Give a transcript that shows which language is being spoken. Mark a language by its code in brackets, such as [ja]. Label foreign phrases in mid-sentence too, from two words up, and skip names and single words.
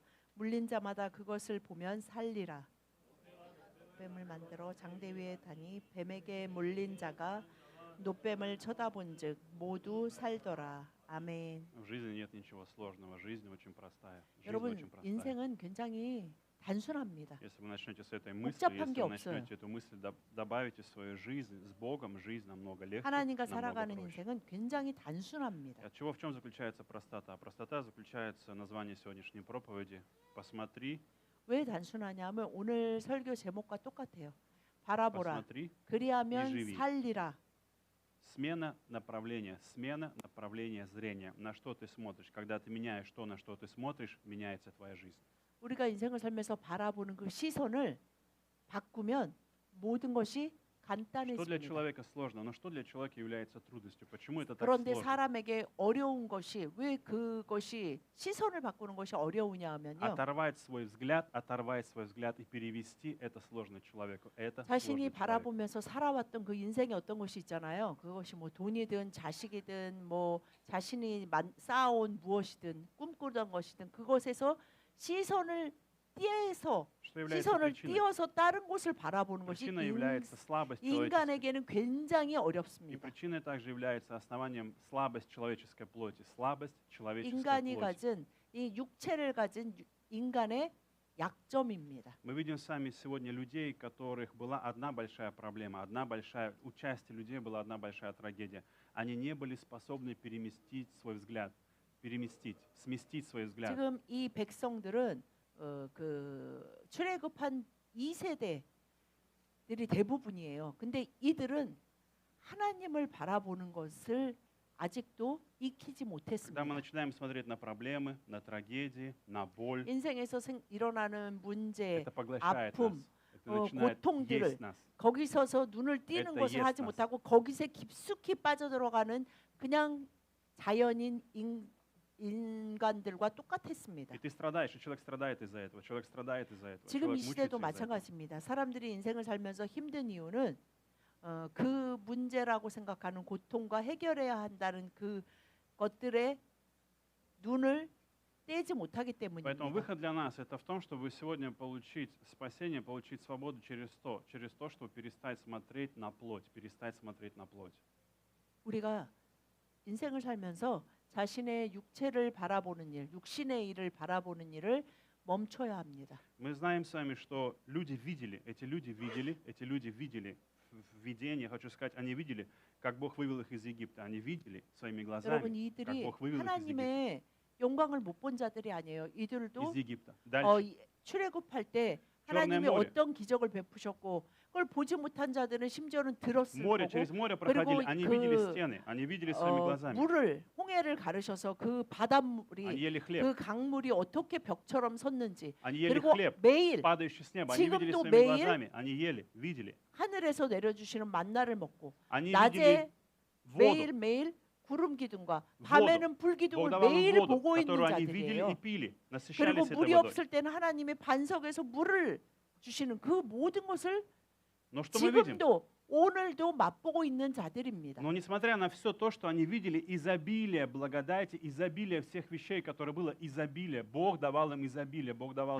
[ko] 물린 자마다 그것을 보면 살리라. 뱀을 만들어 장대 위에 다니 뱀에게 물린 자가 노뱀을 쳐다본즉 모두 살더라. 아멘. [ru] В жизни нет ничего сложного, жизнь очень простая. Жизнь [ko] 여러분, [ru] очень простая. [ko] 인생은 굉장히 단순합니다. [ru] Если вы начнете с этой мысли, [ko] 복잡한 [ru] если [ko] 게 [ru] вы [ko] 없어요. [ru] начнете эту мысль добавите в свою жизнь с Богом, жизнь намного легче, [ko] 하나님과 [ru] намного [ko] 살아가는 [ru] проще. [ko] 인생은 굉장히 단순합니다. [ru] От чего, в чем заключается простота? Простота заключается название сегодняшней проповеди. Посмотри, [ko] 왜 단순하냐면 오늘 설교 제목과 똑같아요. 바라보라. [ru] посмотри. [ko] 그리하면 [ru] живи. [ko] 살리라. [ru] Смена направления зрения. На что ты смотришь? Когда ты меняешь то, на что ты смотришь, меняется твоя жизнь. [ko] 우리가 인생을 살면서 바라보는 그 시선을 바꾸면 모든 것이 [ru] Что для [ko] 간단해집니다. [ru] человека сложно, но что для человека является трудностью? Почему это так [ko] 그런데 [ru] сложно? [ko] 사람에게 어려운 것이 왜 그것이 시선을 바꾸는 것이 어려우냐 하면요. [ru] Оторвать свой взгляд и перевести это сложно человеку. Это [ko] 자신이 [ru] сложно человеку. [ko] 바라보면서 살아왔던 그 인생의 어떤 것이 있잖아요. 그것이 뭐 돈이든 자식이든 뭐 자신이 쌓아온 무엇이든 꿈꾸던 것이든 그것에서 시선을 띄어서 [ru] Что является [ko] 시선을 [ru] причиной? [ko] 띄어서 다른 곳을 바라보는 것이 [ru] Причиной является слабость человеческая. [ko] 인간에게는 굉장히 [ru] И [ko] 어렵습니다. [ru] причиной также является основанием слабость человеческой плоти. Слабость человеческой [ko] 인간이 [ru] плоти. [ko] 가진 이 육체를 가진 인간의 약점입니다. [ru] Мы видим сами сегодня людей, у которых была одна большая проблема, у части людей была одна большая трагедия. Они не были способны переместить свой взгляд, сместить свой взгляд. [ko] 지금 이 백성들은 그 출애굽한 2세대들이 대부분이에요. 근데 이들은 하나님을 바라보는 것을 아직도 익히지 [ru] Когда мы [ko] 못했습니다. [ru] начинаем смотреть на проблемы, на трагедии, на боль, [ko] 인생에서 일어나는 문제, [ru] это поглощает [ko] 아픔, [ru] нас. Это начинает [ko] 고통들을 [ru] есть нас. [ko] 거기 서서 눈을 띄는 [ru] Это [ko] 것을 [ru] есть [ko] 하지 [ru] нас. [ko] 못하고 거기서 깊숙이 빠져들어가는 그냥 자연인 인간들과 똑같았습니다. [ru] И ты страдаешь, и человек страдает из-за этого. Человек страдает из-за этого. [ko] 지금 이 [ru] человек [ko] 시대도 [ru] мучается из-за этого. [ko] 마찬가지입니다. 사람들이 인생을 살면서 힘든 이유는 그 문제라고 생각하는 고통과 해결해야 한다는 그 것들에 눈을 떼지 못하기 [ru] Поэтому [ko] 때문입니다. [ru] выход для нас это в том, чтобы сегодня получить спасение, получить свободу через то, чтобы перестать смотреть на плоть, перестать смотреть на плоть. [ko] 우리가 인생을 살면서 자신의 육체를 바라보는 일, 육신의 일을 바라보는 일을 멈춰야 합니다. [ru] Мы знаем с вами, что эти люди видели в видении, хочу сказать, они видели, как Бог вывел их из Египта. Они видели своими [ko] 여러분 [ru] глазами, как [ko] 이들이 [ru] Бог вывел их [ko] 하나님의 영광을 못 본 자들이 아니에요. 이들도 [ru] из Египта. Дальше. [ko] 출애굽할 때 [ru] Черное [ko] 하나님이 [ru] море. [ko] 어떤 기적을 베푸셨고 그걸 보지 못한 자들은 심지어는 들었을 [ru] Через [ko] 거고 [ru] море проходили, они [ko] 그, [ru] видели стены, они видели своими глазами. [ko] 물을 홍해를 가르셔서 그 [ru] Они [ko] 바닷물이 [ru] ели хлеб, [ko] 그 강물이 어떻게 벽처럼 섰는지 [ru] они ели [ko] 그리고 [ru] хлеб, [ko] 매일 [ru] падающий с неба, они видели [ko] 지금도 [ru] своими [ko] 매일 [ru] глазами, они видели. [ko] 하늘에서 내려주시는 만나를 먹고 [ru] Они [ko] 낮에 [ru] видели воду, [ko] 매일매일 구름 기둥과 밤에는 불 [ru] Бог [ko] 기둥을 [ru] давал им [ko] 매일 [ru] воду, [ko] 보고 있는 [ru] которую они видели [ko] 자들이에요. [ru] и пили, [ko] 그리고 [ru] насыщались этой [ko] 물이 [ru] водой. [ko] 없을 때는 하나님의 반석에서 물을 주시는 그 모든 것을 [ru] Но что мы видим? [ko] 지금도 오늘도 맛보고 있는 자들입니다. [ru] Но несмотря на все то, что они видели, изобилие благодати, изобилие всех вещей, которое было изобилие, Бог давал им изобилие, Бог давал